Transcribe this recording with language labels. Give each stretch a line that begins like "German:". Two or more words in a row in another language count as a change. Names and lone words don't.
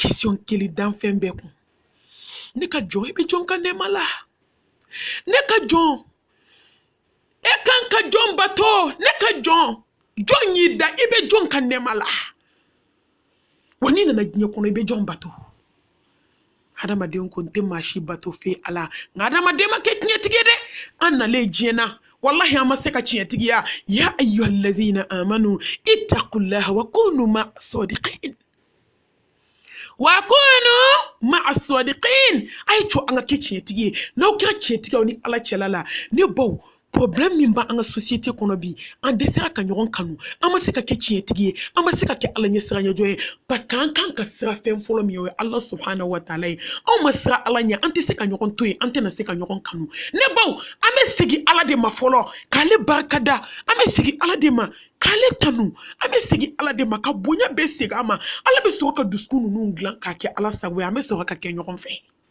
Bambara: question keli dan fɛn bɛɛ kun ne ka jɔn i bɛ jɔn ka nɛɛma la ne ka jɔn e kan ka jɔn bato ne ka jɔn jɔn y'i da i bɛ jɔn ka nɛɛma la wa n'i nana diɲɛ kɔnɔ i bɛ jɔn bato hadamaden ko n tɛ maa si bato fe ala nka hadamaden ma kɛ tiɲɛtigi ye dɛ an nalen diɲɛ na wallahi an ma se ka tiɲɛtigiya
Arabic: يا أيها الذين آمنوا اتقوا الله و كونوا مع الصادقين
Bambara: ay to an ka kɛ tiɲɛtigi ye n'aw kɛra tiɲɛtigiw ni ala cɛla la ne baw problème min b'an ka société kɔnɔ bi an dɛsɛra ka ɲɔgɔn kanu an ma se ka kɛ tiɲɛtigi ye an ma se ka kɛ ala ɲɛ siranyɛjɔ ye
French: parce que
Bambara: an kan ka sira fɛn fɔlɔ min ye o ye ala
Arabic: سبحانه و تعالى
Bambara: ye anw ma sira ala ɲɛ an tɛ se ka ɲɔgɔn to yen an tɛna se ka ɲɔgɔn kanu ne baw an bɛ segin ala de ma fɔlɔ k'ale barikada an bɛ segin ala de ma k'ale tanu an bɛ segin ala de ma ka bonya bɛ segin a ma ala bɛ sɔrɔ ka dusukun ninnu dilan k'a kɛ ala sago ye an bɛ sɔrɔ ka kɛ ɲɔgɔn fɛ